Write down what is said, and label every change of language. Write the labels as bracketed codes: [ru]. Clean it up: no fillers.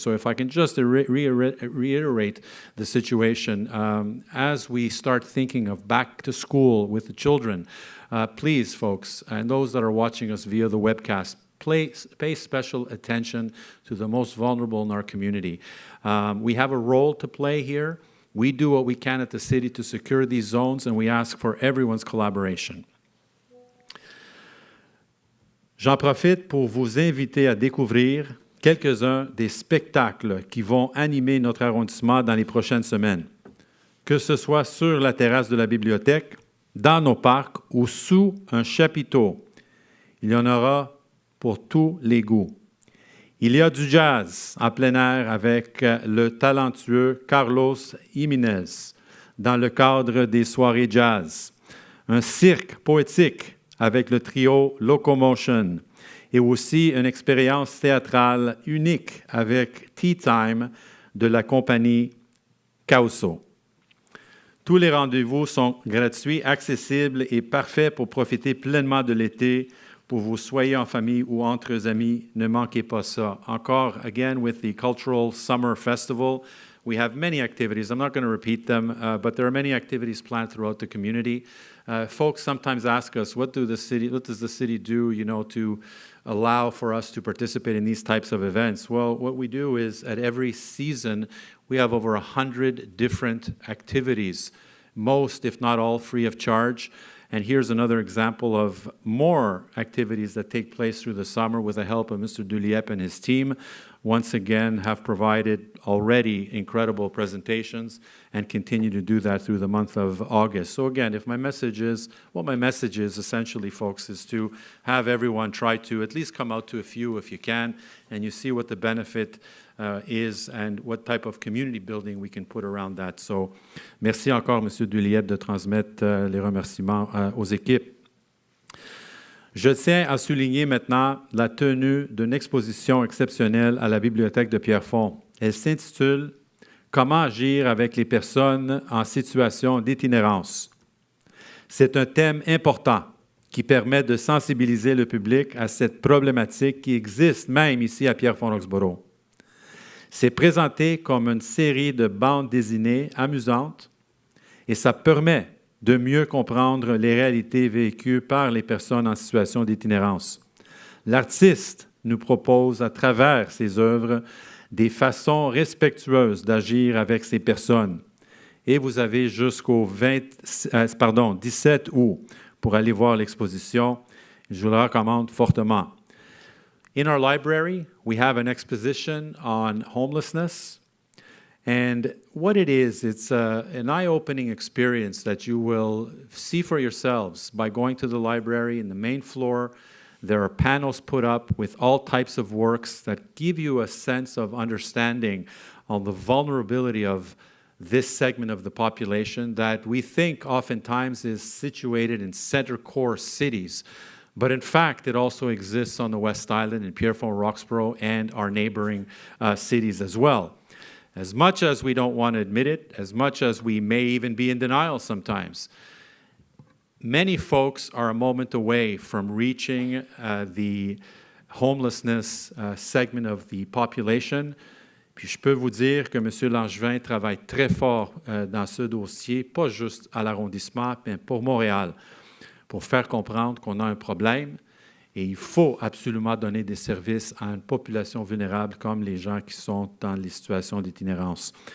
[en] So if I can just reiterate the situation, as we start thinking of back to school with the children, please, folks, and those that are watching us via the webcast, pay special attention to the most vulnerable in our community. We have a role to play here. We do what we can at the city to secure these zones, and we ask for everyone's collaboration. [fr] J'en profite pour vous inviter à découvrir quelques-uns des spectacles qui vont animer notre arrondissement dans les prochaines semaines, que ce soit sur la terrasse de la bibliothèque, dans nos parcs ou sous un chapiteau. Il y en aura pour tous les goûts. Il y a du jazz en plein air avec le talentueux Carlos Jiménez dans le cadre des soirées jazz. Un cirque poétique avec le trio Locomotion et aussi une expérience théâtrale unique avec Tea Time de la compagnie Causso. Tous les rendez-vous sont gratuits, accessibles et parfaits pour profiter pleinement de l'été. Pour vous soyez en famille ou entre amis, ne manquez pas ça. [en] Encore, again, with the Cultural Summer Festival, we have many activities. I'm not going to repeat them, but there are many activities planned throughout the community. Folks sometimes ask us, what does the city do, to allow for us to participate in these types of events? Well, what we do is at every season, we have over 100 different activities, most, if not all, free of charge. And here's another example of more activities that take place through the summer with the help of Mr. Duliep and his team. Once again, have provided already incredible presentations and continue to do that through the month of August. So again, my message is essentially, folks, is to have everyone try to at least come out to a few if you can, and you see what the benefit is and what type of community building we can put around that. [fr] So, merci encore, M. Duliep, de transmettre les remerciements aux équipes. Je tiens à souligner maintenant la tenue d'une exposition exceptionnelle à la Bibliothèque de Pierrefonds. Elle s'intitule « Comment agir avec les personnes en situation d'itinérance ». C'est un thème important qui permet de sensibiliser le public à cette problématique qui existe même ici à Pierrefonds-Roxboro. C'est présenté comme une série de bandes dessinées amusantes et ça permet de mieux comprendre les réalités vécues par les personnes en situation d'itinérance. L'artiste nous propose à travers ses œuvres des façons respectueuses d'agir avec ces personnes. Et vous avez jusqu'au 17 août pour aller voir l'exposition. Je vous la recommande fortement. [en] In our library, we have an exposition on homelessness. And what it is, it's an eye-opening experience that you will see for yourselves by going to the library in the main floor. There are panels put up with all types of works that give you a sense of understanding on the vulnerability of this segment of the population that we think oftentimes is situated in center core cities. But in fact, it also exists on the West Island in Pierrefonds-Roxboro and our neighboring cities as well. As much as we don't want to admit it, as much as we may even be in denial sometimes, many folks are a moment away from reaching the homelessness segment of the population. [fr] Puis je peux vous dire que M. Langevin travaille très fort dans ce dossier, pas juste à l'arrondissement, mais pour Montréal, pour faire comprendre qu'on a un problème et il faut absolument donner des services à une population vulnérable comme les gens qui sont dans les situations d'itinérance.